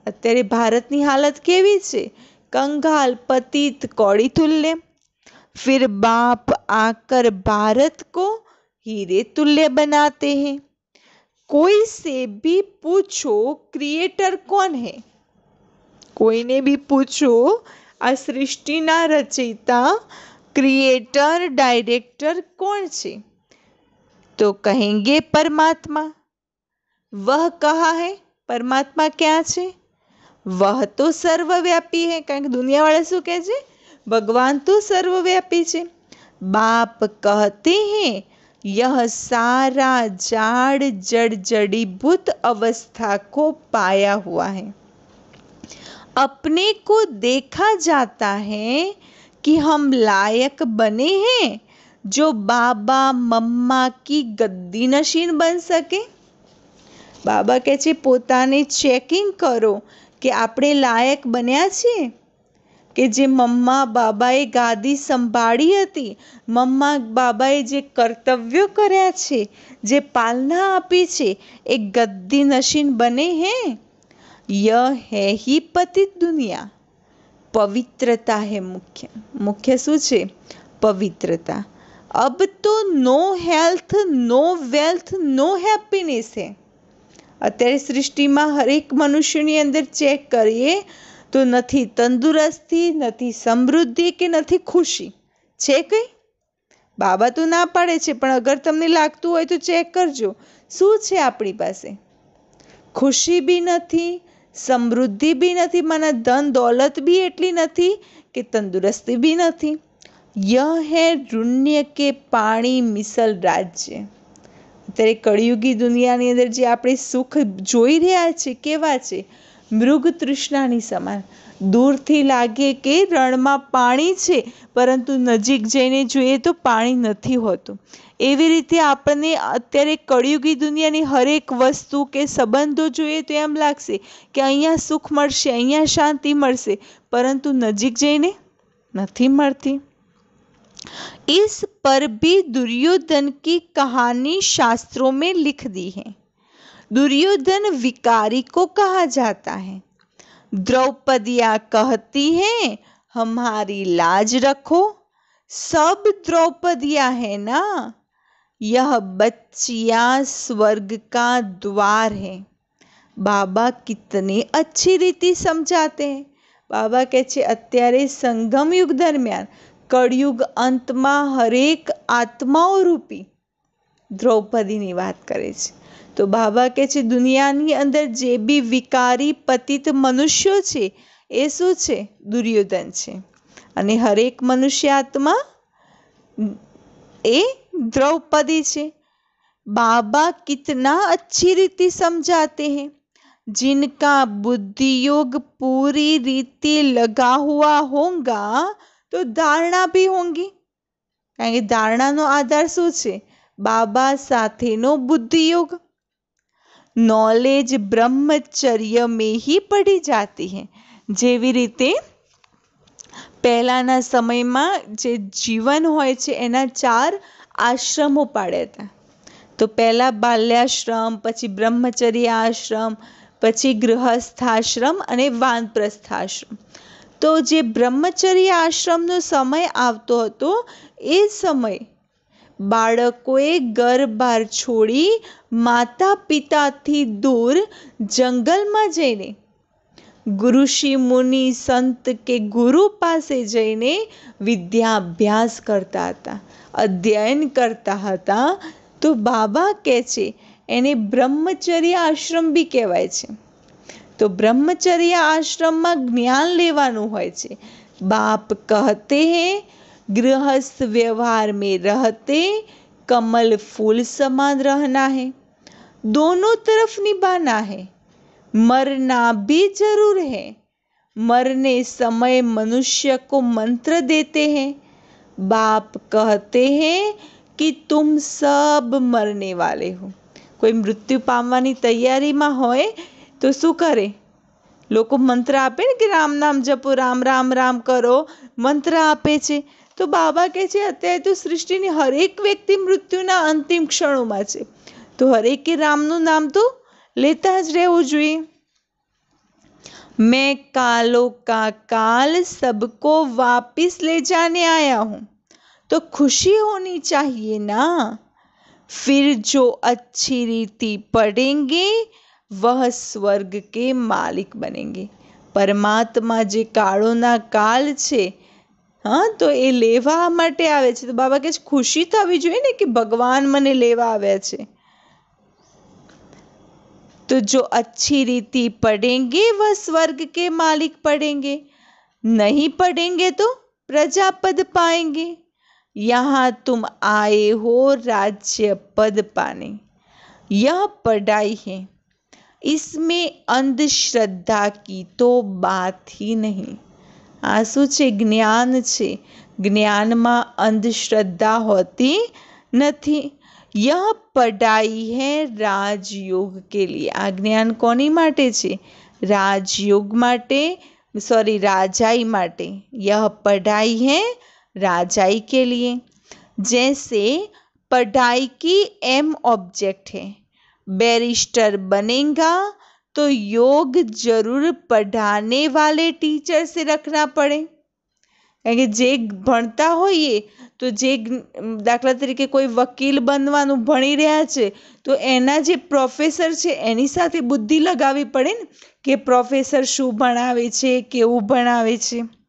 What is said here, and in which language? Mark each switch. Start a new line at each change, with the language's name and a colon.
Gujarati: અત્યારે ભારતની હાલત કેવી છે?
Hindi: कंगाल पतित कौड़ी तुल्य. फिर बाप आकर भारत को हीरे तुल्य बनाते हैं. कोई से भी पूछो क्रिएटर कौन है?
Gujarati: કોઈને બી પૂછો આ સૃષ્ટિના રચયિતા
Hindi: क्रिएटर डायरेक्टर कौन
Gujarati: છે?
Hindi: तो कहेंगे परमात्मा. वह कहाँ है? परमात्मा क्या છે? वह तो सर्वव्यापी है.
Gujarati: કારણ કે દુનિયાવાળા શું કહે છે?
Hindi: भगवान तो सर्वव्यापी
Gujarati: છે.
Hindi: बाप कहते हैं यह सारा जाड़ जड़ जड़ीभूत अवस्था को पाया हुआ है. अपने को देखा जाता है कि हम लायक बने हैं जो बाबा मम्मा की गद्दी नशीन बन सके.
Gujarati: बाबा કહે છે પોતાને ચેકિંગ કરો કે આપણે લાયક બન્યા છીએ કે જે મમ્મા બાબાએ ગાદી સંભાળી હતી, મમ્મા બાબાએ જે કર્તવ્યો કર્યા છે, જે પાલના આપી છે, એ ગદ્દી નશીન બને હે.
Hindi: यह है ही पतित दुनिया. पवित्रता है मुख्य. मुख्य
Gujarati: શું છે? પવિત્રતા.
Hindi: अब तो know health no wealth no happiness है.
Gujarati: અત્યારે સૃષ્ટિમાં હરેક મનુષ્યની અંદર ચેક કરીએ તો નથી તંદુરસ્તી, નથી સમૃદ્ધિ કે નથી ખુશી. છે કંઈ? બાબા તો ના પાડે છે, પણ અગર તમને લાગતું હોય તો ચેક કરજો શું છે આપણી પાસે. ખુશી બી નથી, સમૃદ્ધિ બી નથી, મને ધન દौलत બી એટલી નથી કે તંદુરસ્તી બી નથી.
Hindi: यह है रुण्य के पाणी मिसल राज्य.
Gujarati: અત્યારે કળિયુગી દુનિયાની અંદર જે આપણે સુખ જોઈ રહ્યા છે કેવા છે? મૃગ તૃષ્ણાની સમાન. દૂરથી લાગે કે રણમાં પાણી છે, પરંતુ નજીક જઈને જોઈએ તો પાણી નથી હોતું. એવી રીતે આપણને અત્યારે કળિયુગી દુનિયાની હરેક વસ્તુ કે સંબંધો જોઈએ તો એમ લાગશે કે અહીંયા સુખ મળશે, અહીંયા શાંતિ મળશે, પરંતુ નજીક જઈને નથી મળતી.
Hindi: इस पर भी दुर्योधन की कहानी शास्त्रों में लिख दी है. दुर्योधन विकारी को कहा जाता है. द्रौपदिया कहती हैं हमारी लाज रखो. सब द्रौपदिया है ना. यह बच्चियां स्वर्ग का द्वार है. बाबा कितने अच्छी रीति समझाते हैं.
Gujarati: बाबा કહે છે અત્યારે સંગમ યુગ દરમિયાન કળયુગ અંતમાં હરેક આત્માઓ રૂપી દ્રૌપદીની વાત કરે છે. તો બાબા કહે છે દુનિયાની અંદર જે બી વિકારી પતિત મનુષ્યો છે એ શું છે? દુર્યોધન છે. અને હરેક મનુષ્ય આત્મા એ द्रौपदी છે.
Hindi: बाबा कितना अच्छी रीति समझाते हैं. जिनका बुद्धि योग पूरी रीति लगा हुआ होगा तो धारणा भी होंगी.
Gujarati: કારણ કે ધારણાનો આધાર શું છે? બાબા સાથેનો બુદ્ધિયોગ.
Hindi: નોલેજ બ્રહ્મચર્ય में ही पढ़ी जाती है.
Gujarati: જેવી રીતે પહેલાના સમયમાં જે જીવન હોય છે એના 4 આશ્રમો પાડ્યા હતા. તો પહેલા બાલ્યાશ્રમ, પછી બ્રહ્મચર્ય આશ્રમ, પછી ગૃહસ્થાશ્રમ અને વાનપ્રસ્થાશ્રમ. તો જે બ્રહ્મચર્ય આશ્રમનો સમય આવતો હતો એ સમય બાળકોએ ઘર બહાર છોડી માતા પિતાથી દૂર જંગલમાં જઈને ગુરુષિ મુનિ સંત કે ગુરુ પાસે જઈને વિદ્યાભ્યાસ કરતા હતા, અધ્યયન કરતા હતા. તો બાબા કહે છે એને બ્રહ્મચર્ય આશ્રમ બી કહેવાય છે. તો બ્રહ્મચર્ય આશ્રમમાં જ્ઞાન લેવાનું હોય છે.
Hindi: બાપ કહતે हैं गृहस्थ व्यवहार में रहते कमल फूल समान रहना है. दोनों तरफ निभाना है. मरना भी जरूर है. मरने समय मनुष्य को मंत्र देते हैं. बाप कहते हैं कि तुम सब मरने वाले हो. कोई मृत्यु पामવાની
Gujarati: તૈયારીમાં હોય તો શું કરે? લોકો મંત્ર આપે ને કે રામ નામ જપો, રામ રામ રામ કરો, મંત્ર આપે છે. તો બાબા કહે છે અત્યારે તો સૃષ્ટિની હરેક વ્યક્તિ મૃત્યુના અંતિમ ક્ષણોમાં છે, તો હરેકે રામનું નામ તો લેતા જ રહેવું જોઈએ.
Hindi: मैं कालों का काल सबको वापिस ले जाने आया हूँ, तो खुशी होनी चाहिए ना. फिर जो अच्छी रीति पढ़ेंगे वह स्वर्ग के मालिक बनेंगे.
Gujarati: પરમાત્મા જે કાળોના કાળ છે, હા, તો એ લેવા માટે આવે છે. તો બાબા કહે છે ખુશી થવી જોઈએ ને કે ભગવાન મને લેવા આવ્યા છે.
Hindi: तो जो अच्छी रीति पढ़ेंगे वह स्वर्ग के मालिक पढ़ेंगे, नहीं पढ़ेंगे तो प्रजा पद पाएंगे. यहाँ तुम आए हो राज्य पद पाने. यह पढ़ाई है, इसमें अंधश्रद्धा की तो बात ही नहीं.
Gujarati: આ શું છે? જ્ઞાન છે. જ્ઞાનમાં અંધશ્રદ્ધા હોતી નથી.
Hindi: यह पढ़ाई है राजयोग के लिए.
Gujarati: આ જ્ઞાન કોની માટે છે? राजयोग माटे, सॉरी राजाई माटे.
Hindi: यह पढ़ाई है राजाई के लिए. जैसे पढ़ाई की एम ऑब्जेक्ट है, बैरिस्टर बनेगा तो योग जरूर पढ़ाने वाले टीचर से रखना पड़े.
Gujarati: કારણ કે જે ભણતા હોઈએ તો જે દાખલા તરીકે કોઈ વકીલ બનવાનું ભણી રહ્યા છે તો એના જે પ્રોફેસર છે એની સાથે બુદ્ધિ લગાવવી પડે ને કે પ્રોફેસર શું ભણાવે છે, કેવું ભણાવે છે.